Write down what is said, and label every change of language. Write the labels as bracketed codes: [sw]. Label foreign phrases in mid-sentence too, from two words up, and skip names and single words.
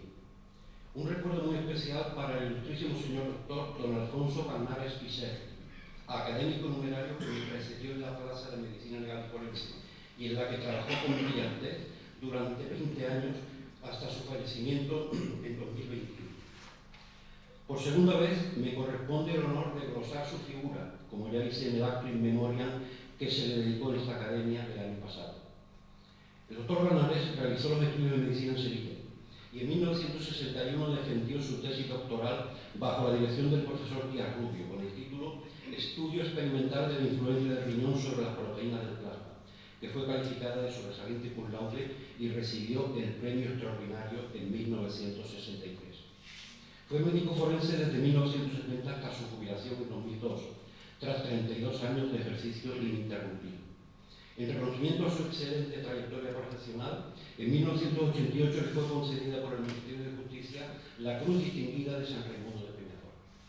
[es] Un recuerdo muy especial para el ilustrísimo señor doctor don Alfonso Carnares Piser, académico numerario que me precedió en la plaza de medicina legal y forense y en la que trabajó con brillantez durante 20 años hasta su fallecimiento en 2021. Por segunda vez me corresponde el honor de glosar su figura, como ya hice en el acto [la] in memoriam [es] que se le dedicó en esta academia el año pasado. El doctor Granares realizó los estudios de medicina en Sevilla y en 1961 defendió su tesis doctoral bajo la dirección del profesor Díaz Rubio, con el título Estudio experimental de la influencia del riñón sobre las proteínas del plasma, que fue calificada de sobresaliente [la] cum laude [es] y recibió el premio extraordinario en 1963. Fue médico forense desde 1970 hasta su jubilación en 2002, tras 32 años de ejercicio ininterrumpido. En reconocimiento a su excelente trayectoria profesional, en 1988 le fue concedida por el Ministerio de Justicia la Cruz Distinguida de San Raimundo de Peñafort.